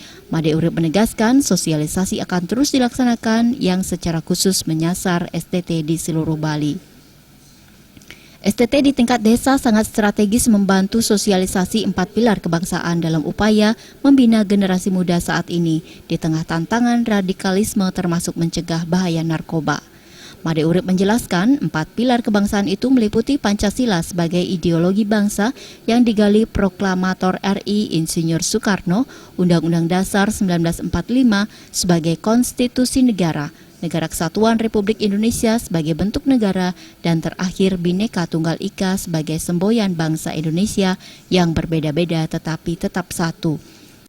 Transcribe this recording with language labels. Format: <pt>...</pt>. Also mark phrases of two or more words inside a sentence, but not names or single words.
<id>Made Urip menegaskan sosialisasi akan terus dilaksanakan yang secara khusus menyasar STT di seluruh Bali. STT di tingkat desa sangat strategis membantu sosialisasi 4 pilar kebangsaan dalam upaya membina generasi muda saat ini di tengah tantangan radikalisme termasuk mencegah bahaya narkoba. Made Urip menjelaskan 4 pilar kebangsaan itu meliputi Pancasila sebagai ideologi bangsa yang digali Proklamator RI Insinyur Soekarno, Undang-Undang Dasar 1945 sebagai konstitusi negara, Negara Kesatuan Republik Indonesia sebagai bentuk negara, dan terakhir Bhinneka Tunggal Ika sebagai semboyan bangsa Indonesia yang berbeda-beda tetapi tetap satu.</id>